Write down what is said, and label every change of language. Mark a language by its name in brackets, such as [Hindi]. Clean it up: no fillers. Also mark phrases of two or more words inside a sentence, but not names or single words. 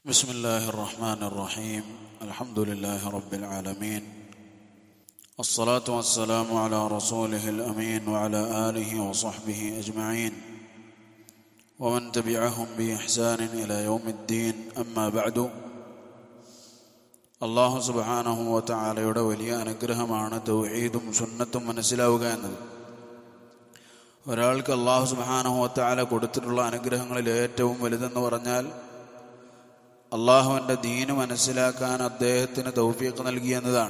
[Arabic] بسم الله الرحمن الرحيم الحمد لله رب العالمين الصلاة والسلام على رسوله الأمين وعلى آله وصحبه أجمعين ومن تبعهم بإحسان إلى يوم الدين أما بعد [Malayalam] അല്ലാഹു സുബ്ഹാനഹു വ തആലയുടെ വലിയ അനുഗ്രഹമാണ് തൗഹീദും സുന്നത്തും മനസ്സിലാവുക എന്നത്. ഒരാൾക്ക് [Arabic] الله سبحانه وتعالى [Malayalam] കൊടുത്തിട്ടുള്ള അനുഗ്രഹങ്ങളിൽ ഏറ്റവും വലുതെന്ന് പറഞ്ഞാൽ അള്ളാഹുവിൻ്റെ ദീന് മനസ്സിലാക്കാൻ അദ്ദേഹത്തിന് തൗഫീഖ് നൽകി എന്നതാണ്.